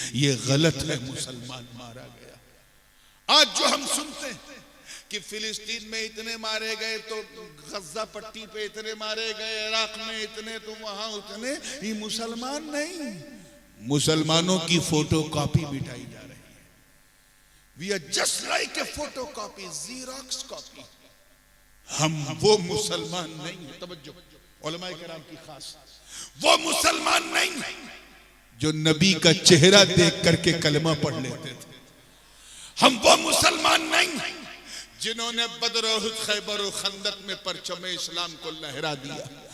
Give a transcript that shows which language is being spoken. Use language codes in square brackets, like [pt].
[hi] ये गलत है, मुसलमान मारा गया। आज जो हम सुनते हैं कि फिलिस्तीन में इतने मारे गए, तो गज्जा पट्टी पे इतने मारे गए, इराक में इतने, तो वहां उतने, ये मुसलमान नहीं, मुसलमानों की फोटो कॉपी मिटाई जा रही है। [en] We are just like a photocopy, Xerox copy. [hi] हम वो मुसलमान नहीं है। तवज्जो, उलमाए किराम की खास, वो मुसलमान नहीं है जो नबी का चेहरा देख करके कलमा पढ़ लेते थे। हम वो मुसलमान नहीं है जिन्होंने बदर, उहुद, खैबर और खंदक में परचम इस्लाम को लहरा दिया।